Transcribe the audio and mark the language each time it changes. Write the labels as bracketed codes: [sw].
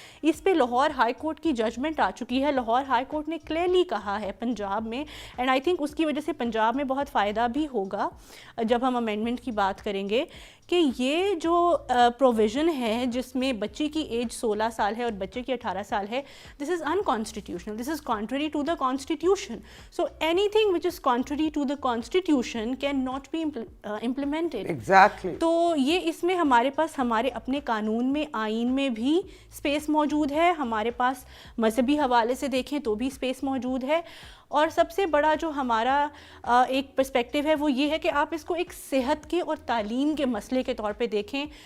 [ur] اس پہ Lahore high court کی judgment آ چکی ہے. لاہور ہائی کورٹ نے کلیئرلی کہا ہے پنجاب میں, [en] and I think [ur] اس کی وجہ سے پنجاب میں بہت فائدہ بھی ہوگا جب ہم امینڈمنٹ کی بات کریں گے, کہ یہ جو پروویژن ہے جس میں بچی کی ایج 16 سال ہے اور بچے کی 18 سال ہے, [en] This is unconstitutional, this is contrary to the constitution. So anything which is contrary to the constitution can not be implemented. Exactly. [ur] تو یہ اس میں ہمارے پاس ہمارے اپنے قانون میں, آئین میں بھی اسپیس موجود ہے, ہمارے پاس مذہبی حوالے سے دیکھیں تو بھی اسپیس موجود ہے. اور سب سے بڑا جو ہمارا ایک پرسپیکٹیو ہے وہ یہ ہے کہ آپ اس کو ایک صحت کے اور تعلیم کے مسئلے کے طور پہ دیکھیں.